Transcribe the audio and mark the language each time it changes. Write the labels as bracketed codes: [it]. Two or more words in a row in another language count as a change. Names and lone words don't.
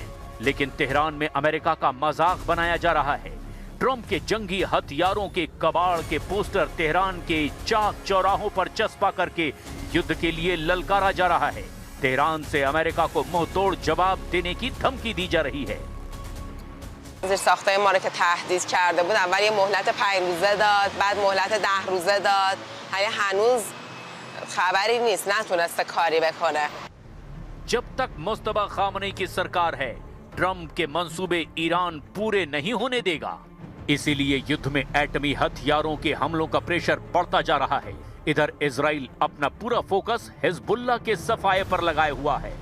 [hi] लेकिन तेहरान में अमेरिका का मजाक बनाया जा रहा है। ट्रम्प के जंगी हथियारों के कबाड़ के पोस्टर तेहरान के चाक चौराहों पर चस्पा करके युद्ध के लिए ललकारा जा रहा है। तेहरान से अमेरिका को मुंहतोड़ जवाब देने की धमकी दी जा रही है। [fa] زیر ساختای ما رو که تهدید کرده بود اول یه مهلت 5 روزه داد، بعد مهلت 10 روزه داد. یعنی هنوز خبری نیست، نتونسته کاری بکنه. [hi] जब तक मुस्तफा खामनेई की सरकार है, ट्रम्प के मंसूबे ईरान पूरे नहीं होने देगा। इसीलिए युद्ध में एटमी हथियारों के हमलों का प्रेशर बढ़ता जा रहा है। इधर इजराइल अपना पूरा फोकस हिजबुल्लाह के सफाये पर लगाए हुआ है।